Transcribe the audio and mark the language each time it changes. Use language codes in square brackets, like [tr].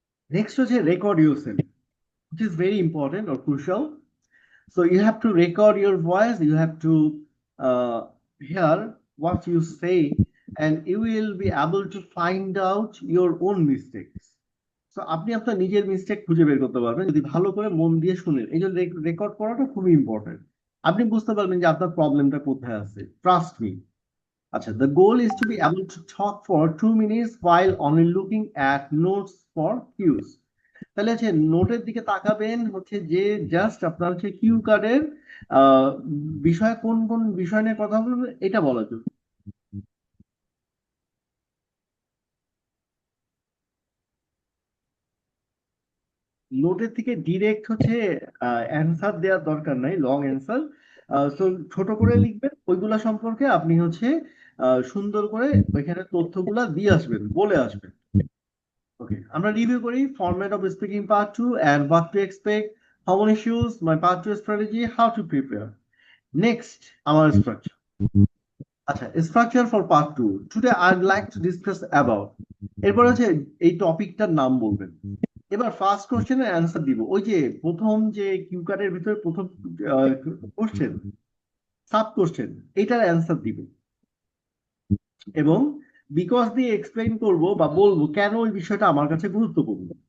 [en] Next হচ্ছে record yourself, which is very important or crucial. So you have to record your voice, you have to hear what you say, and you will be able to find out your own mistakes. [bn] So আপনি আপনার নিজের mistake খুঁজে বের করতে পারবেন যদি ভালো করে মন দিয়ে শুনেন। এই জন্য রেকর্ড করাটা খুবই ইম্পর্টেন্ট। আপনি বুঝতে পারবেন যে আপনার প্রবলেমটা কোথায় আছে, [en] Trust me. আচ্ছা, the goal is to be able to talk for 2 minutes while only looking at notes for cues. [bn] তাহলে হচ্ছে নোটের দিকে তাকাবেন হচ্ছে যে জাস্ট আপনার হচ্ছে কিউ কার্ডের আহ বিষয় কোন কোন বিষয় নিয়ে কথা বলবেন এটা বলার জন্য। নোটের থেকে ডিরেক্ট হচ্ছে অ্যান্সার দেওয়ার দরকার নাই, লং অ্যান্সার। তো ছোট করে লিখবেন ওইগুলা সম্পর্কে আপনি হচ্ছে সুন্দর করে ওইখানে তথ্যগুলা দিয়ে আসবেন, বলে আসবেন। [en] okay, [bn] আমরা রিভিউ করি [en] Format of speaking part 2 and what to expect, common issues, my part 2 strategy, how to prepare. Next, our structure. আচ্ছা, structure for part 2 today I'd like to discuss about. [bn] এরপর হচ্ছে এই টপিকটার নাম বলবেন। এবার ফার্স্ট কোশ্চেনের অ্যান্সার দিব, ওই যে প্রথম যে কিউ কার্ডের ভিতরে প্রথম কোশ্চেন, সাব কোশ্চেন, এটার অ্যান্সার দিব এবং বিকজ দিয়ে এক্সপ্লেইন করব বা বলবো কেন ওই বিষয়টা আমার কাছে গুরুত্বপূর্ণ।